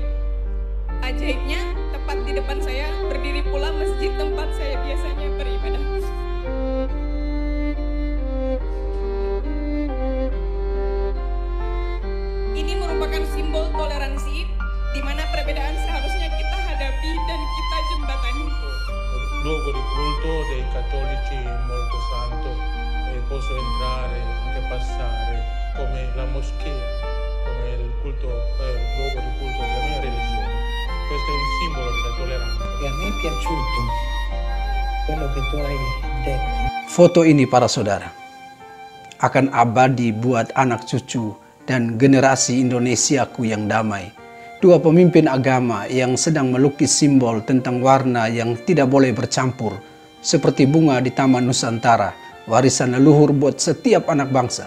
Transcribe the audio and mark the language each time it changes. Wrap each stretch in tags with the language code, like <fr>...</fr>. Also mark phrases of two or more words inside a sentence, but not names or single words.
<id>Ajaibnya, tepat di depan saya berdiri pula masjid tempat saya biasanya beribadah. Ini merupakan simbol toleransi di mana perbedaan kita jembatani.</id> <it>Luogo di culto dei cattolici molto santo e posso entrare, anche passare come la moschea, come il culto, luogo di culto della mia religione. Questo è un simbolo della tolleranza. E a me è piaciuto quello che tu hai detto.</it> <id>Foto ini para saudara akan abadi buat anak cucu dan generasi Indonesiaku yang damai. Dua pemimpin agama yang sedang melukis simbol tentang warna yang tidak boleh bercampur, seperti bunga di Taman Nusantara, warisan leluhur buat setiap anak bangsa.</id>